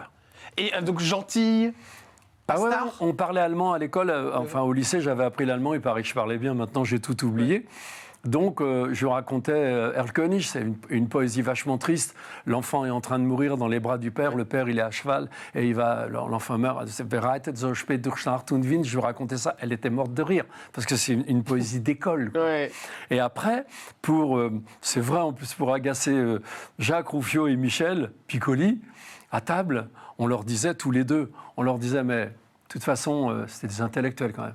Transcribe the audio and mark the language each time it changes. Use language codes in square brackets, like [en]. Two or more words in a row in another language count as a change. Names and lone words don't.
[fr] Et donc gentille. On parlait allemand à l'école, enfin au lycée, j'avais appris l'allemand, il paraît que je parlais bien, maintenant j'ai tout oublié. Donc, je racontais Erlkönig, c'est une poésie vachement triste. L'enfant est en train de mourir dans les bras du père, le père, il est à cheval, et l'enfant meurt. [de] Bereitet so spät durch Nacht und Wind. [fr] Je lui racontais ça, elle était morte de rire, parce que c'est une poésie d'école. Ouais. Et après, c'est vrai en plus, pour agacer Jacques Rouffio et Michel Piccoli, à table, on leur disait tous les deux, mais de toute façon, c'était des intellectuels quand même.